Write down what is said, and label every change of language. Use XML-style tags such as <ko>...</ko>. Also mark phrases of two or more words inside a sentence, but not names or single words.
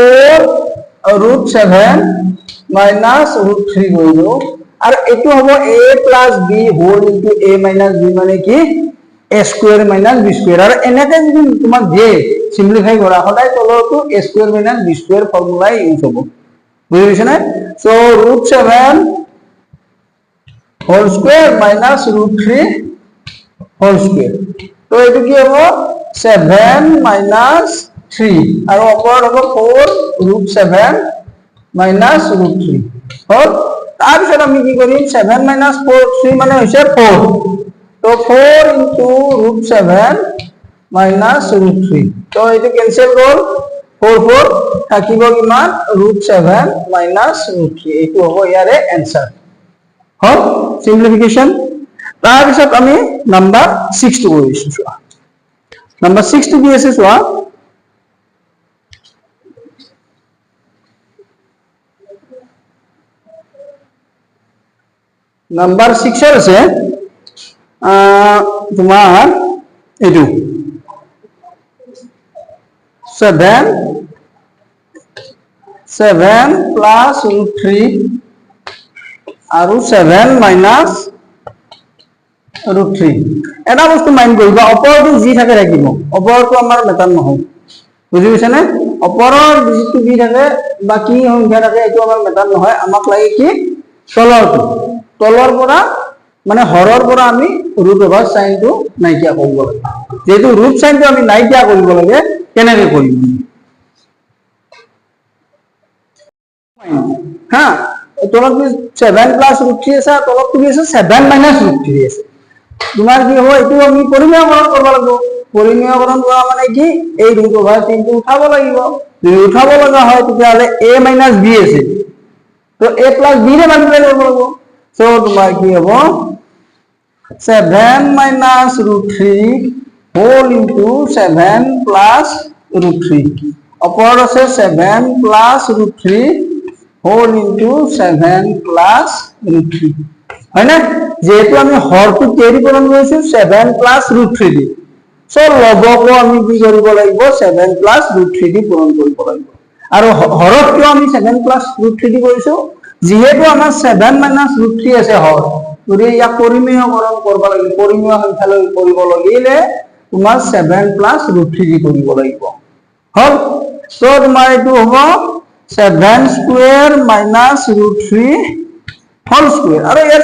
<as>4 √7 মাইনাস √3 কৰিলো আৰু এটো হ'ব a + b</as> <en>whole into</en> <as>a - b মানে কি</as> <en>a square minus b square</en> <as>আর এনেকে যদি তোমাক দিয়ে সিম্পলিফাই কৰা সদায় তলৰটো</as> <en>a square minus b square formula use</en> <as>হ'ব বুজি পাইছা না সো √7</as> <en>whole square minus √3 whole square</en> <as>তো এটো কি হ'ব 7 মাইনাস 3 আর ওপৰত হ'ব 4 √7 মাইনাস √3 হল তাৰপিছত আমি কি কৰিম 7 মাইনাস 4 3 মানে হৈছে 4 তো 4 ইনটু √7 মাইনাস √3 তো এটো ক্যান্সেল গল 4 4 থাকিব কিমান √7 মাইনাস √3 এটো হ'ব ইয়াৰে आंसर হল সিম্পলিফিকেশন তাৰপিছত আমি নাম্বার 6 টো কৰিছো চোৱা নাম্বার 6 টো কি আছে চোৱা নাম্বার 6 এর আছে তোমার এটু 7 প্লাস √3 আৰু 7 মাইনাস √3 এটা বস্তু মাইন্ড কৰিবা ওপৰটো জি থাকে ৰাখিব ওপৰটো আমাৰ মেটাৰ নহয় বুজি পাইছা নে ওপৰৰ যিটো জি থাকে বাকি সংখ্যা থাকে এটো আমাৰ মেটাৰ নহয় আমাক লাগে কি তলৰ পৰা মানে হৰৰ পৰা আমি</as> <en>root over</en> <as>সাইনটো নাইকিয়া কৰিব লাগে যেহেতু ৰুট সাইনটো আমি নাইকিয়া কৰিব লাগে কেনেকৈ কৰিম হ্যাঁ তলত 7 প্লাস √3 আছে তলত কি আছে 7 মাইনাস √3 আছে তোমার কি হ'ব এটো আমি পৰিমেয়কৰণ কৰিব লাগিব পৰিমেয়কৰণ কৰা মানে কি এই</as> <en>root over</en> <as>সাইনটো উঠাব লাগিব যদি উঠাব লগা হয় তেতিয়াহলে a - b আছে তো a + b ৰে মাল্টিপ্লাই কৰিব লাগিব সো তোমাৰ কি হ'ব 7 মাইনাস √3</as> <en>whole into</en> <as>7 প্লাস √3 ওপৰত আছে 7 প্লাস √3</as> <en>whole into</en> <as>7 প্লাস √3 হয় না যেহেতু আমি হৰটো কেৰি পূৰণ কৰিছো 7 প্লাস √3 দি সো লবকো আমি কি কৰিব লাগিব 7 প্লাস √3 দি পূৰণ কৰিব লাগিব আৰু হৰত কিয় আমি 7 প্লাস √3 দি কৰিছো যেহেতু আমাৰ 7 মাইনাস √3 আছে হৰ যদি ইয়াক পৰিমেয়কৰণ কৰিব লাগিব পৰিমেয় সংখ্যালৈ কৰিব লাগিলে তোমাৰ 7 প্লাস √3 দি কৰিব লাগিব হল সো তোমাৰ এটো হ'ব 7 স্কয়ার মাইনাস √3</as> <en>whole square</en> <as>আৰু ইয়াৰ</as>